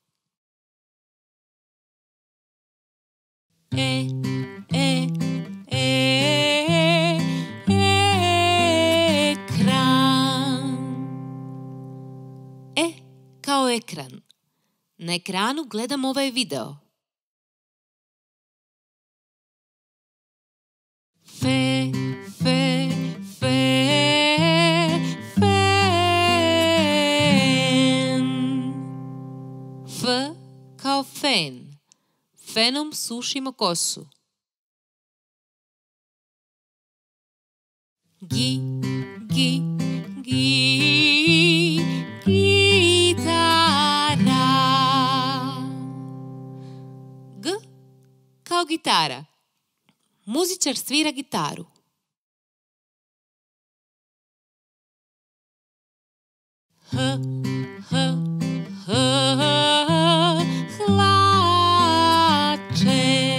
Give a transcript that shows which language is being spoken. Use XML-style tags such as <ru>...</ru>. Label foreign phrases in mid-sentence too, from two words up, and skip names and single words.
<bs>E, e, e, ekran. E kao ekran. Na ekranu gledam ovaj video. Fe, fe, fe, fen. F kao fen. Fenom sušimo kosu. Gi, gi, gi, gitara. G kao gitara. Muzičar svira gitaru. H, h, h, hlače.</bs>